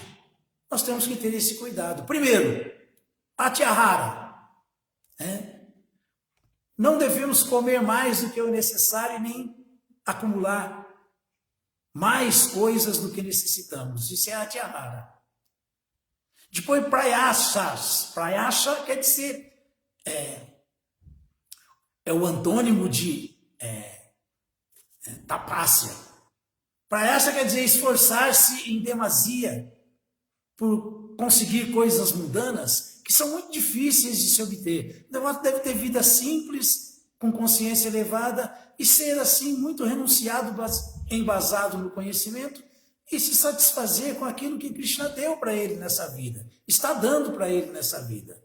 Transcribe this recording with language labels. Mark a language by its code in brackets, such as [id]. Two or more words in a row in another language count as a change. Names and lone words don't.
[pt] Nós temos que ter esse cuidado. Primeiro, atyahara. Não devemos comer mais do que o necessário, nem acumular mais coisas do que necessitamos. Isso é atyahara. Depois, prayasas. Prayasa quer dizer, é o antônimo de tapasya. Prayasa quer dizer esforçar-se em demasia por conseguir coisas mundanas que são muito difíceis de se obter. O devoto deve ter vida simples, com consciência elevada e ser assim muito renunciado, embasado no conhecimento e se satisfazer com aquilo que Krishna deu para ele nessa vida, está dando para ele nessa vida.